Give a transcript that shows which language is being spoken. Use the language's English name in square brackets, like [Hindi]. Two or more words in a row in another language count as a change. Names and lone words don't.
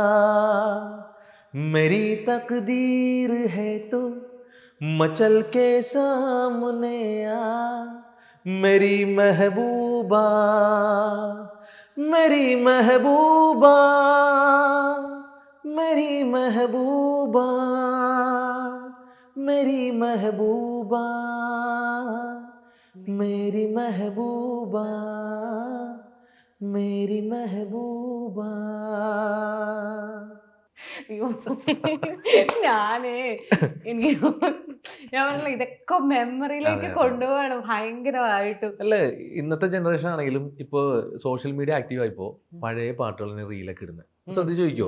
[Hindi] मेरी तकदीर है तो मचल के सामने आ, मेरी महबूबा, मेरी महबूबा, मेरी महबूबा, मेरी महबूबा, मेरी महबूबा, मेरी महबूबा. [Malayalam] അയ്യോ, ഞാനേ എനിക്ക് ഞാൻ പറഞ്ഞില്ല ഇതൊക്കെ മെമ്മറിയിലേക്ക് കൊണ്ടുപോവാണ് ഭയങ്കരമായിട്ടും. അല്ലേ, ഇന്നത്തെ ജനറേഷൻ ആണെങ്കിലും ഇപ്പൊ [English] social media active [Malayalam] ആയിപ്പോ പഴയ പാട്ടുകളിന് റീലൊക്കെ ഇടുന്നത് ശ്രദ്ധിച്ചു ചോദിക്കോ.